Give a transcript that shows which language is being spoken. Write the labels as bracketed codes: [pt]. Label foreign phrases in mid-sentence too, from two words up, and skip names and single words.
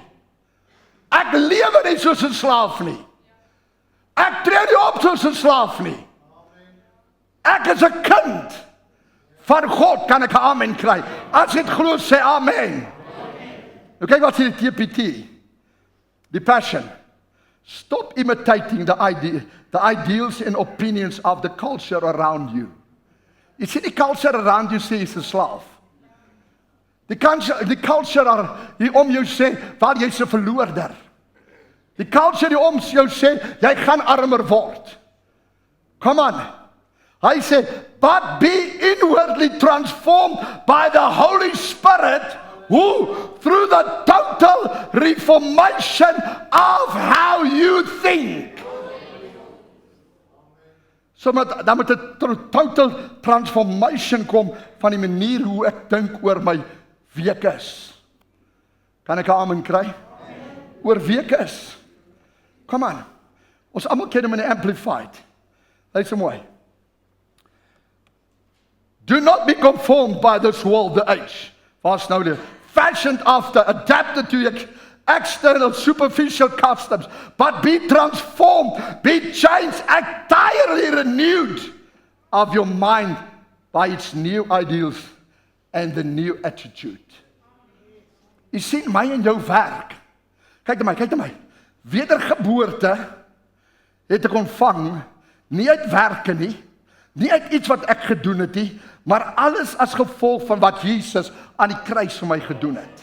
[af] Ek lewe nie soos 'n slaaf nie. Ek tree nie op soos 'n slaaf nie. Ek is 'n kind van God, kan ek 'n amen kry? As jy dit glo, sê amen. Nou kyk wat sê die TPT. [en] The Passion. Stop imitating the ideals and opinions of the culture around you. You see, the culture around you [af] sê jy's 'n slaaf. Die culture hier om jou sê, waar jy's 'n verloorder. Die culture hier om jou sê, jy gaan armer word. [en] Come on. [af] Hy sê, [en] but be inwardly transformed by the Holy Spirit, who, through the total reformation of how you think. [af] So dan moet 'n [en] total transformation [af] kom van die manier hoe ek dink oor my wie ek is. Kan ek 'n amen kry? oor week is. [en] Come on. [af] Ons almal ken hom in die Amplified. Luister mooi. [en] Do not be conformed by this world, the age. [af] Vast nou die. [en] Fashioned after, adapted to external, superficial customs, but be transformed, be changed, entirely renewed of your mind by its new ideals and the new attitude. [af] Jy sien my en jou werk. Kyk na my. Wedergeboorte het ek ontvang, nie uit werke nie, nie uit iets wat ek gedoen het nie, maar alles as gevolg van wat Jesus aan die kruis vir my gedoen het.